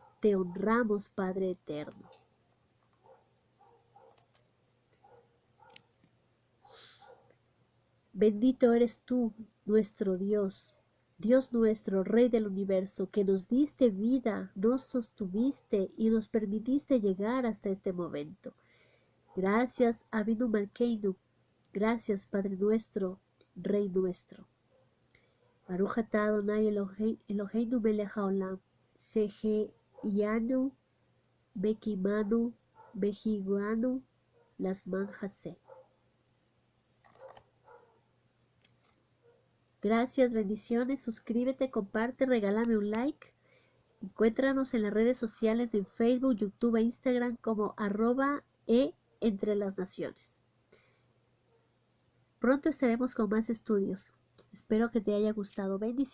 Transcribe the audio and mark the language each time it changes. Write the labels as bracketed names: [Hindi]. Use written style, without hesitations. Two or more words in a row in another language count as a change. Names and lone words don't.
[Spanish] Te honramos, Padre eterno. Bendito eres tú, nuestro Dios, Dios nuestro, Rey del universo, que nos diste vida, nos sostuviste y nos permitiste llegar hasta este momento. Gracias, [Hebrew] אבינו מלכנו. [Spanish] Gracias, Padre nuestro, Rey nuestro. [Hebrew] ברוך אתה אדוני אלוהינו מלך העולם, שהחיינו, וקיימנו, והגיענו, לזמן הזה. [Spanish] Gracias, bendiciones, suscríbete, comparte, regálame un like. Encuéntranos en las redes sociales de Facebook, YouTube e Instagram como @entrelasnaciones. Pronto estaremos con más estudios. Espero que te haya gustado.